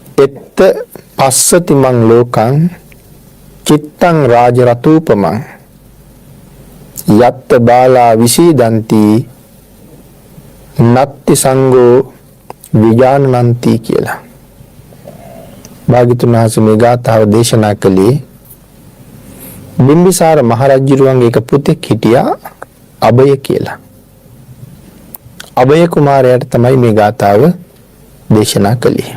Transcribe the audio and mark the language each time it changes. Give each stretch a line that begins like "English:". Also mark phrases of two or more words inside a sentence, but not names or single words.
Pali: එත්ත පස්සති මං ලෝකං චිත්තං රාජ රතූපමං යත්ත බාලා විසීදන්ති නත්ති සංඝෝ විජානනන්ති කියලා.
Sinhala: භාග්‍යවතුන් වහන්සේ මේ ගාථාව දේශනා කළේ බිම්බිසාර මහරජුරුවන්ගේ එක පුතෙක් හිටියා අභය කියලා. අභය කුමාරයාට තමයි මේ ගාථාව දේශනා කළේ.